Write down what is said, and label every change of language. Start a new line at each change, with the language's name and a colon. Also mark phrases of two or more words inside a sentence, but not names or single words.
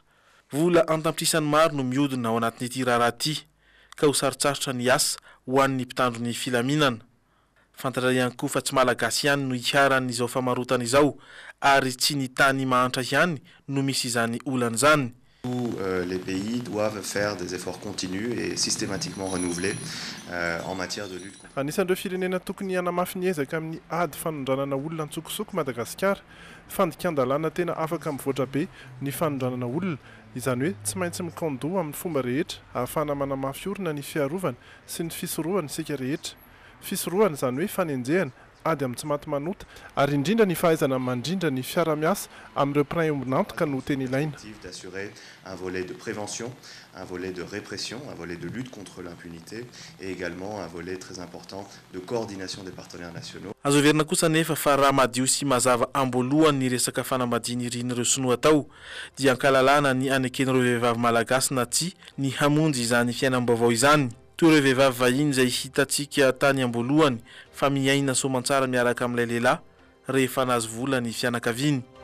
Malagasy: Vola antampitrisany maro no mihodina ao anatin'ity raharaha ity ka ho sarotsarotra ny asa ho an'ny mpitandro ny filaminana. Fantatra ihany koa fa tsy malagasy ihany no iharan'izao famarotana izao ary tsy ny tany mahantra ihany no misy izany olana izany.
French: Les pays doivent faire des efforts continus et systématiquement renouvelés en matière de lutte.
Malagasy: Anisan'ireo firenena tokony hanamafy ny ezaka amin'ny ady fanondranana olona antsokosoko Madagasikara, fandikan-dalàna tena afaka mivoatra be ny fanondranana olona, izany hoe tsy maintsy mikandoha amin'ny fomba rehetra ahafahana manamafy orina ny fiarovana sy ny fisorohana isika rehetra. Fisorohana izany hoe fanenjehana ady amin'ny tsy maty manota ary indrindra ny fahaizana mandrindra ny fiara-miasa amin'ireo prain ombinantoka no tena ilaina.
French: D'assurer un volet de prévention, un volet de répression, un volet de lutte contre l'impunité et également un volet très important de coordination des partenaires nationaux.
Malagasy: Azo verina kosa nefa fa raha madio sy mazava amboalohany ny resaka fanambadiana irin'ireo sinoa tao dia ankalalana ny aneken'ireo vehivavy malagasy na tsy ny hamonjy izany fiainam-baovao izany. Toy ireo vehivavy vahiny izay hitantsika tany amboalohany fa miaina soamantsara miaraka amin'ilay lehilahy rehefa nahazo vola ny fianakaviany.